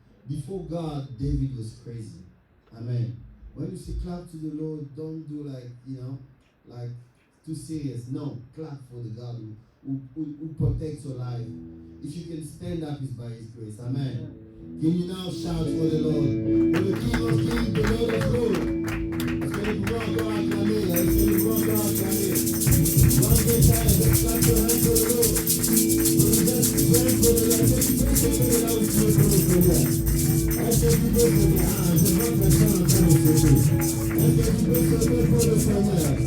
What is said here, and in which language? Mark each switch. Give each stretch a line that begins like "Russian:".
English: Before God, David was crazy. Amen. When you say clap to the Lord, don't do like, like too serious. No, clap for the God who protects your life. If you can stand up, it's by His grace. Amen. Can you now shout for the Lord? For the King of Kings, the Lord of Lords.
French: Est-ce que nous pouvons encore acclamer? Est-ce que nous pouvons encore acclamer?
English: One more time, let's clap your hands for the Lord. Just pray for the Lord.
French: Est-ce que tu peux se lever là où tu veux pour le Seigneur? Est-ce que tu peux se lever? Je vois que personne en train de se lever. Est-ce que tu peux se lever pour le Seigneur?